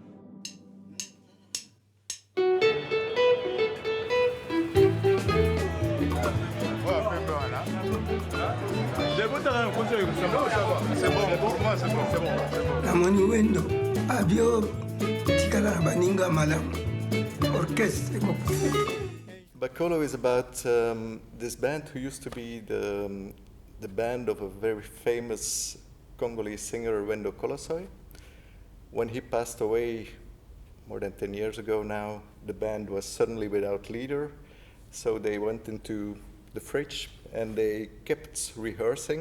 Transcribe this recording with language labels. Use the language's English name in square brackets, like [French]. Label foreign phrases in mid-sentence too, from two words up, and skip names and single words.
[Lingala] Namoni wendo abio tikala na baninga malamu orchestre. [English] Bakolo is about this band who used to be the band of a very famous Congolese singer, Wendo Kolosoi. When he passed away more than 10 years ago now, the band was suddenly without leader, so they went into the fridge and they kept rehearsing.